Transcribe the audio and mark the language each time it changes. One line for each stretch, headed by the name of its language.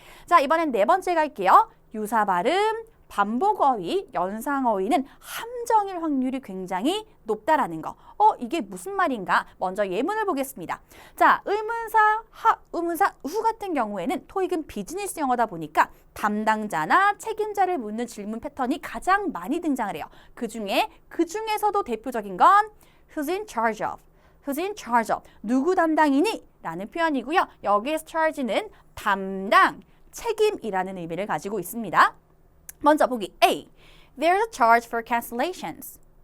Korean: 자, 이번엔 네 번째 갈게요. 유사 발음, 반복어휘, 연상어휘는 함정일 확률이 굉장히 높다라는 거. 이게 무슨 말인가? 먼저 예문을 보겠습니다. 자, 의문사 하, 의문사 후 같은 경우에는 토익은 비즈니스 영어다 보니까 담당자나 책임자를 묻는 질문 패턴이 가장 많이 등장을 해요. 그 중에서도 대표적인 건
English: who's in charge of, who's in charge of,
Korean: 누구 담당이니? 라는 표현이고요. 여기에서 charge는 담당, 책임이라는 의미를 가지고 있습니다. 먼저 보기 A.
English: There's a charge for cancellations.